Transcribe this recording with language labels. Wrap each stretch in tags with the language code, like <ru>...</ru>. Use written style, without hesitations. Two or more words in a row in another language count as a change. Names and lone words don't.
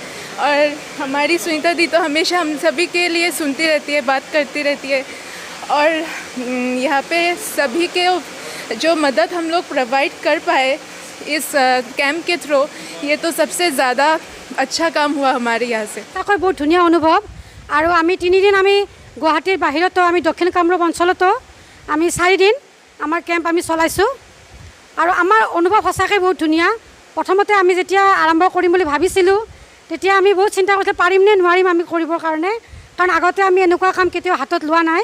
<hi>और हमारी सुनीता दी तो हमेशा हम सभी के लिए सुनती रहती है, बात करती रहती है। और यहाँ पे सभी के जो मदद हम लोग प्रोवाइड कर पाए इस कैंप के थ्रू, ये तो सबसे ज़्यादा अच्छा काम हुआ हमारे यहाँ से।</hi> <as>বহুত ধুনীয়া অনুভৱ আৰু আমি 3 দিন আমি গুৱাহাটীৰ বাহিৰতো আমি দক্ষিণ কামৰূপ অঞ্চলতো আমি 4 দিন আমাৰ কেম্প আমি চলাইছোঁ আৰু আমাৰ অনুভৱ সঁচাকৈ বহুত ধুনীয়া। প্ৰথমতে আমি যেতিয়া আৰম্ভ কৰিম বুলি ভাবিছিলোঁ তেতিয়া আমি বহুত চিন্তা কৰিছিলোঁ পাৰিম নে নোৱাৰিম আমি কৰিবৰ কাৰণে, কাৰণ আগতে আমি এনেকুৱা কাম কেতিয়াও হাতত লোৱা নাই।</as>